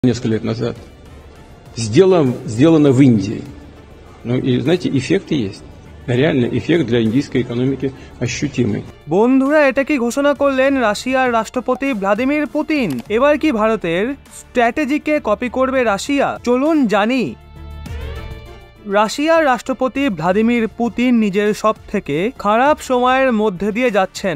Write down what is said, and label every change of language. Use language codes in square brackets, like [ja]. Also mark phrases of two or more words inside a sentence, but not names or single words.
[ru] несколько лет назад, сделано в Индии. Ну и, знаете, эффекты есть. Реально эффект для индийской экономики ощутимый. [bn] বন্ধুরা, এটা কি ঘোষণা করলেন রাশিয়ার রাষ্ট্রপতি ভ্লাদিমির পুতিন? এবার কি ভারতের স্ট্র্যাটেজিকে কপি করবে রাশিয়া? চলুন জানি। রাশিয়ার রাষ্ট্রপতি ভ্লাদিমির পুতিন নিজের সবথেকে খারাপ সময়ের মধ্যে দিয়ে যাচ্ছেন।